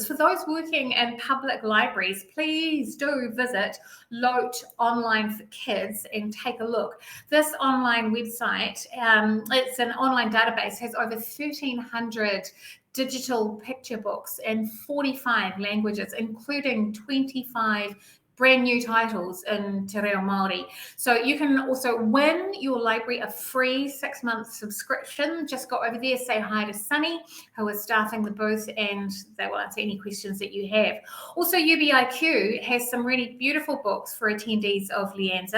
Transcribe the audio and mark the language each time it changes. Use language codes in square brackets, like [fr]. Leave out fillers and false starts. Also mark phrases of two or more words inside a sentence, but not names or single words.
[en] For those working in public libraries, please do visit LOTE Online for Kids and take a look. This online website, it's an online database, has over 1,300 digital picture books in 45 languages, including 25 brand new titles in te reo Māori. So you can also win your library a free 6-month subscription. Just go over there, say hi to Sunny, who is staffing the booth, and they will answer any questions that you have. Also, UBIQ has some really beautiful books for attendees of LIANZA.